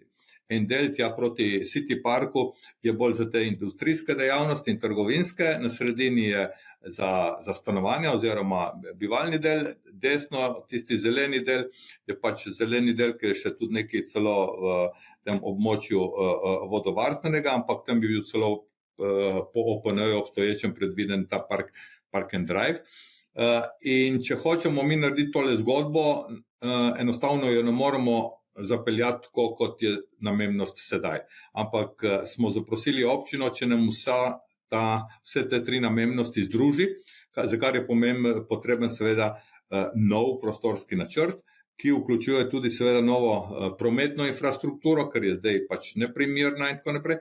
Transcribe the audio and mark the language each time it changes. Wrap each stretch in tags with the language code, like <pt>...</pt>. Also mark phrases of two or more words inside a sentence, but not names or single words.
<sl>En del tja proti City Parku je bolj za te industrijske dejavnosti in trgovinske, na sredini je za stanovanja oziroma bivalni del, desno, tisti zeleni del, je pač zeleni del, ki je še tudi nekaj celo v tem območju vodovarstvenega, ampak tam bi bil celo po OPN-ju obstoječem predviden ta</sl> <en>park and drive.</en> <sl>In če hočemo mi narediti tole zgodbo, enostavno jo ne moremo zapeljati tako, kot je namembnost sedaj. Ampak smo zaprosili občino, če nam vse te 3 namembnosti združi, za kar je potreben seveda nov prostorski načrt, ki vključuje tudi seveda novo prometno infrastrukturo, ker je zdaj pač neprimerna in tako naprej.</sl>